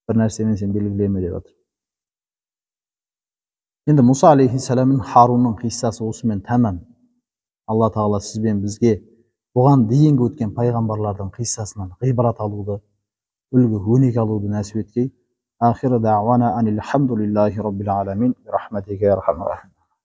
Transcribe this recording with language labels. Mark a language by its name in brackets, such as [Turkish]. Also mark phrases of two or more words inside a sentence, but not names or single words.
[Kazakh] бір нәрсемен сен белгілеме деп жатыр. Енді Мұса алейхиссалам мен Харунның қиссасы осымен тәмам. Алла тағала сізбен бізге бұған дейінгі өткен пайғамбарлардың қиссасынан ғибрат алуды, үлгі өнеге алуды нәсіп еткей. [Arabic] آخر دعوانا أن الحمد لله رب العالمين. رحمتك يا أرحم الرحيم.